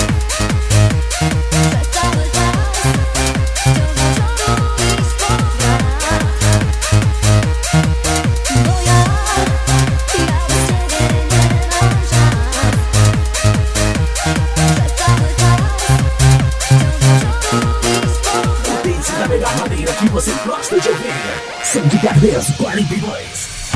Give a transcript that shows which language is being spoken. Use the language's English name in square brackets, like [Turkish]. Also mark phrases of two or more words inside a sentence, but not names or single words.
[Polish] Przez cały czas wciąż do przodu i spoglądam. Bo ja bez ciebie nie mam szans. Przez cały czas wciąż do przodu i spoglądam. [Portuguese] Dance da melhor maneira que você gosta de ouvir. São de Carmentos 42.